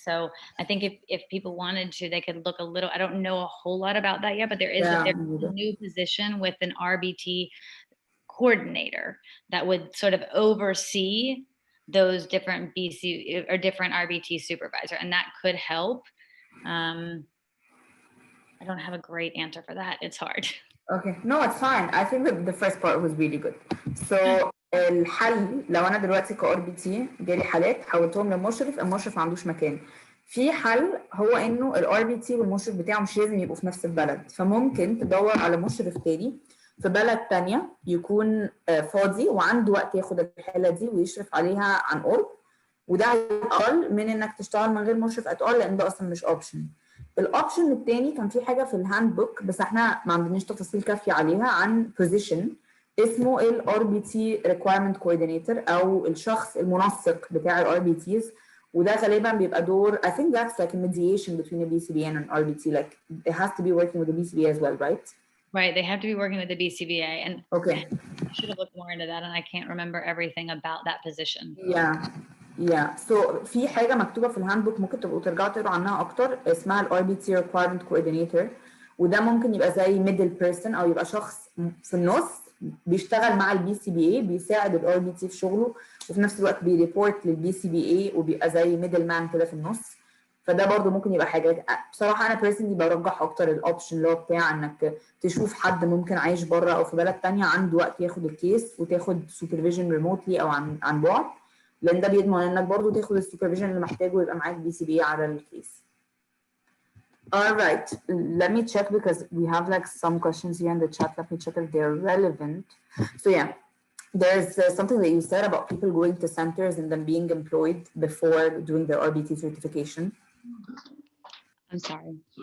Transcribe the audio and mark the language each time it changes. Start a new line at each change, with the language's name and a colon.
English: So I think if people wanted to, they could look a little. I don't know a whole lot about that yet, but there's a new position with an RBT coordinator that would sort of oversee those different BC or different RBT supervisor, and that could help. I don't have a great answer for that. It's hard. Okay, no, it's fine. I think that the first part was really good.
Arabic: So الحل لو انا دلوقتي كار بي تي جالي حالات حولتهم لمشرف، المشرف ما عندوش مكان، في حل هو انه الار بي تي والمشرف بتاعه مش لازم يبقوا في نفس البلد، فممكن تدور على مشرف تاني في بلد تانية يكون فاضي وعنده وقت ياخد الحالة دي ويشرف عليها عن قرب، وده اقل من انك تشتغل من غير مشرف اتقل، لان ده اصلا مش اوبشن. الاوبشن الثاني كان في حاجه في الهاند بوك بس احنا ما عندناش تفاصيل كافيه عليها، عن بوزيشن اسمه الار بي تي ريكوايرمنت كوردينيتور او الشخص المنسق بتاع الار بي تيز، وده غالبا بيبقى دور
English: I think that's like a mediation between the BCBA and an RBT, like it has to be working with the BCBA as well, right? Right, they have to be working with the BCBA, and okay. I should have looked more into that, and I can't remember everything about that position.
Arabic: Yeah, so في حاجة مكتوبة في الهاند بوك ممكن تبقوا ترجعوا تقروا عنها أكتر، اسمها ال RBT Requirement Coordinator، وده ممكن يبقى زي
English: middle person
Arabic: أو يبقى شخص في النص بيشتغل مع ال BCBA، بيساعد ال RBT في شغله، وفي نفس الوقت بيريبورت لل BCBA وبيبقى زي
English: middle man
Arabic: كده في النص. فده برضو ممكن يبقى حاجة. بصراحة أنا personally برجح أكتر الأوبشن اللي هو بتاع إنك تشوف حد ممكن عايش بره أو في بلد تانية عنده وقت ياخد الكيس وتاخد
English: supervision remotely
Arabic: أو عن بعد، لان ده بيضمن انك برضو تاخد السوبرفيجن اللي محتاجه ويبقى معاك بي سي بي على الكيس.
English: Alright, let me check because we have like some questions here in the chat. Let me check if they're relevant. So yeah, there's something that you said about people going to centers and then being employed before doing their RBT certification. I'm sorry.